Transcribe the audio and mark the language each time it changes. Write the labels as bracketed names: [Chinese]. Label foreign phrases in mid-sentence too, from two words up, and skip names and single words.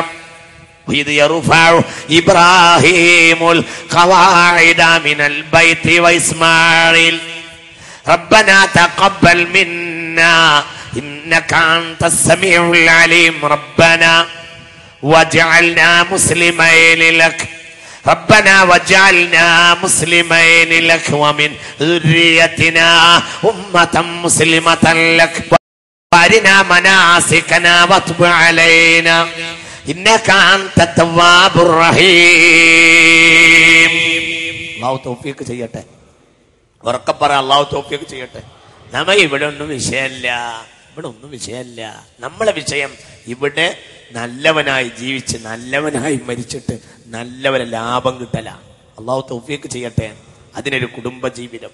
[Arabic] إذ يرفع إبراهيم القواعد من البيت وإسماعيل ربنا تقبل منا إنك أنت السميع العليم ربنا واجعلنا مسلمين لك ربنا وجعلنا مسلمين لك ومن ذريتنا أمة مسلمة لك وارنا مناسكنا وتب علينا إنك أنت التواب الرحيم. [Malayalam] അല്ലാഹു തൗഫീഖ് ചെയ്യട്ടെ. ഉറക്കെ പറ അല്ലാഹു തൗഫീഖ് ചെയ്യട്ടെ. നമുക്ക് ഇവിടെ ഒന്നും വിഷയമല്ല. നമ്മളെ വിഷയം ഇവിടെ നല്ലവനായി ജീവിച്ച് നല്ലവനായി മരിച്ചിട്ട് നല്ലവരെ ലാഭം കിട്ടലാണ്. അള്ളാഹു തൗഫീഖ് ചെയ്യട്ടെ. അതിനൊരു കുടുംബ ജീവിതം.